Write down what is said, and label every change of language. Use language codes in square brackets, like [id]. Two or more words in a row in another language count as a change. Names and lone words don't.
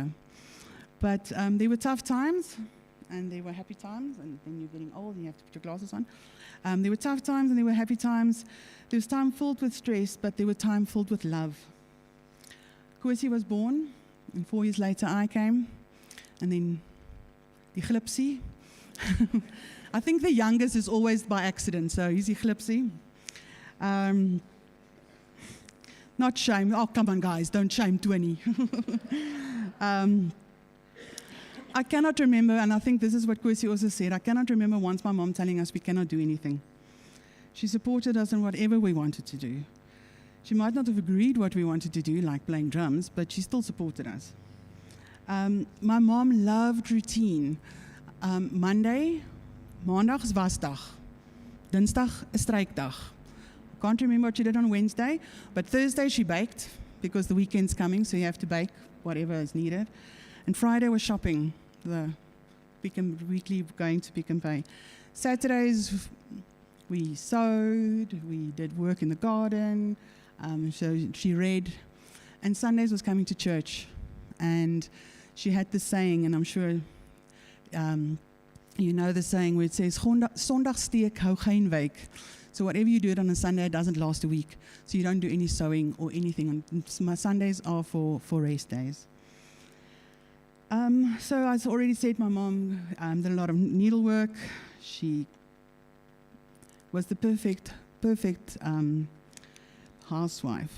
[en] But there were tough times, and there were happy times, and then you're getting old and you have to put your glasses on. There were tough times and there were happy times. There was time filled with stress, but there were time filled with love. Kosi was born, and 4 years later I came, and then [af] die glipsie. [en] I think the youngest is always by accident, so he's [af] die glipsie. [en] Not shame. Oh, come on, guys, don't shame 20. I cannot remember, and I think this is what Kosi also said, I cannot remember once my mom telling us we cannot do anything. She supported us in whatever we wanted to do. She might not have agreed what we wanted to do, like playing drums, but she still supported us. My mom loved routine. Monday, [af] maandag is wasdag. Dinsdag is strijkdag. [en] Can't remember what she did on Wednesday, but Thursday she baked, because the weekend's coming, so you have to bake whatever is needed. And Friday was shopping, the weekly going to Pick and Pay. Saturdays we sewed, we did work in the garden, so she read. And Sundays was coming to church. And she had this saying, and I'm sure you know the saying where it says, [af] Sondag steek hou geen week. [en] So whatever you do it on a Sunday, it doesn't last a week. So you don't do any sewing or anything. My Sundays are for rest days. So as I already said, my mom did a lot of needlework. She was the perfect housewife.